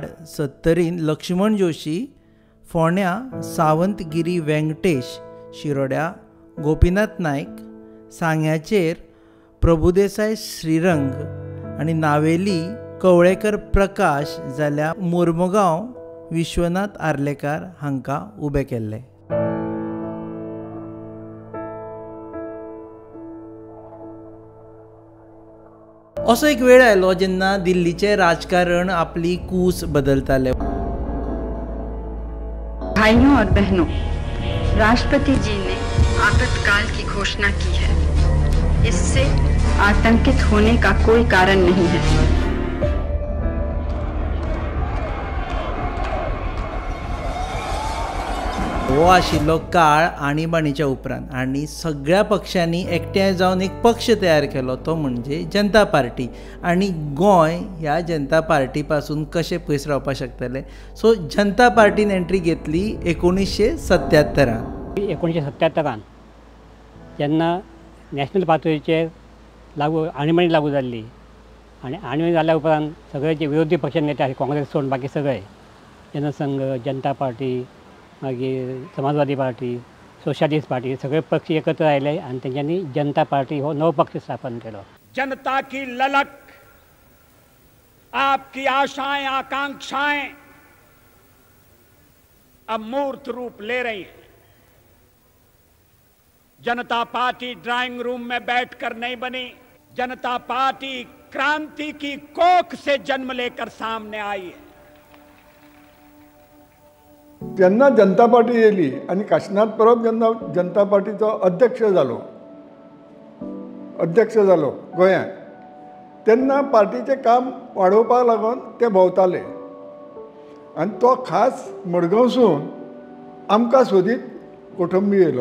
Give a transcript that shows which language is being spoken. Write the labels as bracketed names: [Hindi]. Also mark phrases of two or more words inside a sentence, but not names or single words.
[Konkani] सत्तरीन लक्ष्मण जोशी, फोंड्यां सावंतगिरी वेंकटेश, शिरोड्या गोपीनाथ नायक, सांग्याचेर प्रभुदेसाय श्रीरंग आनी नावेली कवळेकर प्रकाश जाल्यार मोर्मुगांव विश्वनाथ आर्लेकार हांकां उबे केल्ले. असो एक वेळ आयलो जेन्ना दिल्लीचे राजकारण आपली कूस बदलताले. [Hindi] भाइयों और बहनों, राष्ट्रपति जी ने आपातकाल की घोषणा की है. इससे आतंकित होने का कोई कारण नहीं है. [Konkani] हो आशिल्लो काळ आणीबाणीच्या उपरांत आनी सगळ्या पक्षांनी एकठांय जावन एक पक्ष तयार केलो, तो म्हणजे जनता पार्टी. आनी गोंय ह्या जनता पार्टी पासून कशें पयस रावपाक शकतले. सो जनता पार्टीन एंट्री घेतली 1977. 1977 जेन्ना नॅशनल पातळीचेर आणीबाणी लागू जाल्ली आनी आणीबाणी जाल्या उपरांत सगळे जे विरोधी पक्ष नेते आसात, काँग्रेस सोडून बाकी सगळे, जनसंघ, जनता पार्टी, मागीर समाजवादी पार्टी, [English] socialist party, [Konkani] सगळे पक्ष एकत्र आयले आनी तेंच्यांनी जनता पार्टी हो नवो पक्ष स्थापन केलो. [Hindi] जनता की ललक, आपकी आशाएं आकांक्षाएं अब मूर्त रूप ले रही हैं. जनता पार्टी [English] drawing room [Hindi] में बैठकर नहीं बनी. जनता पार्टी क्रांति की कोख से जन्म लेकर सामने आई है. [Konkani] जेन्ना जनता पार्टी येयली आनी काशीनाथ परब जेन्ना जनता पार्टीचो अध्यक्ष जालो गोंयांत, तेन्ना पार्टीचें काम वाडोवपाक लागून ते भोंवताले आनी तो खास मडगांवसून आमकां सोदीत कोठंबी येयलो.